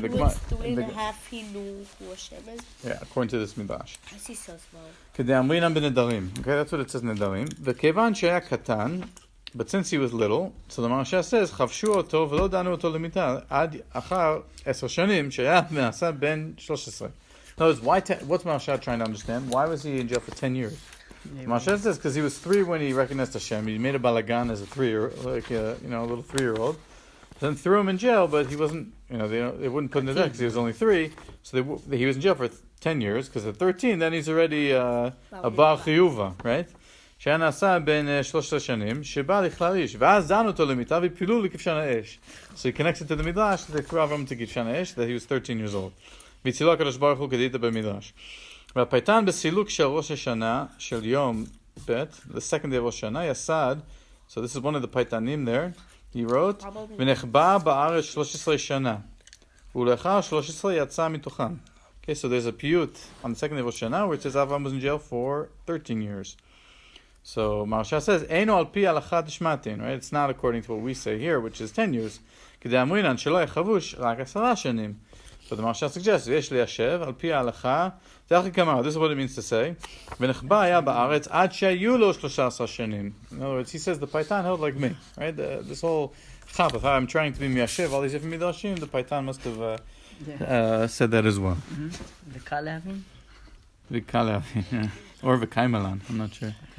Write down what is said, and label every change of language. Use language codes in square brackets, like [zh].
[en] When he was 3.5, he knew who Hashem is. Yeah, according to this midrash. I see so small. [he] כדאמרינן בנדרים. [en] Okay, that's what it says נדרים. [he] וכיוון שהיה קטן, [en] but since he was little, so the Maharsha says, [he] חבשו אותו ולא דנו אותו למיתה עד אחר 10 שנים, שהיה נעשה בן 13. [en] In other words, what's Maharsha trying to understand? Why was he in jail for 10 years? Maharsha says, because he was 3 when he recognized Hashem. He made a balagan as a 3-year-old, like a little 3-year-old. Then threw him in jail, but he wasn't, they wouldn't put him to death because he was only 3. So he was in jail for 10 years, because at 13, then he's already a bar chiyuva, right? [he] שהיה נעשה בין 13 שנים, שבא לכלל איש, ואז דנו אותו למיטה והפילו לכבשן האש. [en] So he connects it to the midrash, they threw Avram to כבשן האש, that he was 13 years old. [he] והצילו הקדוש ברוך הוא כדאית במדרש. והפייטן בסילוק של ראש השנה, של יום ב', [en] the second day of [he] ראש השנה, יסד, [en] so this is one of the פייטנים there, he wrote, [he] ונחבא בארץ 13 שנה, ולאחר 13 יצא מתוכן. [en] Okay, so there's a piyut on the second day of Rosh Hashanah where it says Avram was in jail for 13 years. So Maharsha says, [he] Eino al pi halakha dishmatin, [en] right? It's not according to what we say here, which is 10 years. [he] כדאמרינן שלא יחבוש רק 10 שנים. [en] But the Maharsha suggests, [he] יש ליישב על פי ההלכה, זה הכי כמה, [en] this is what it means to say, [he] ונחבא היה בארץ עד שהיו לו 13 שנים. [en] In other words, he says the Paitan held like me, right? This whole chap of how I'm trying to be miyashev, all these different midrashim, the Paitan must have said that as well. [he] V'kalavin? V'kalavin, yeah. [en] Or v'kaimalan, I'm not sure.